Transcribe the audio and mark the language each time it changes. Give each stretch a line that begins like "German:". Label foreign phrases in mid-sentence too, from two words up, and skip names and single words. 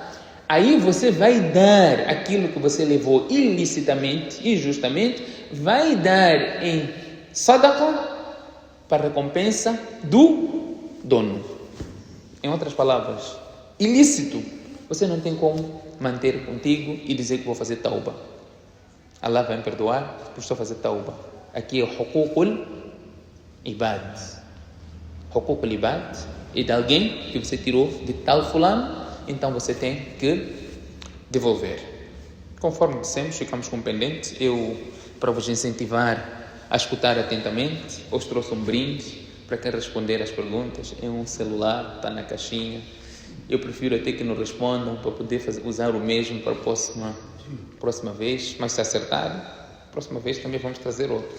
Portuguese: Aí você vai dar aquilo que você levou ilicitamente, injustamente, vai dar em sadaqa para recompensa do dono. Em outras palavras, ilícito, você não tem como manter contigo e dizer que vou fazer tauba. Allah vai me perdoar por estou a fazer tauba. Aqui é o
Arabic: حقوق العباد. حقوق العباد
Portuguese: é de alguém que você tirou de tal fulano, então você tem que devolver. Conforme dissemos, ficamos com pendente. Eu, para vos incentivar a escutar atentamente, os trouxe um brinde para quem responder às perguntas. É um celular, está na caixinha. Eu prefiro até que não respondam para poder usar o mesmo para a próxima vez, mas se acertar, próxima vez também vamos trazer outro.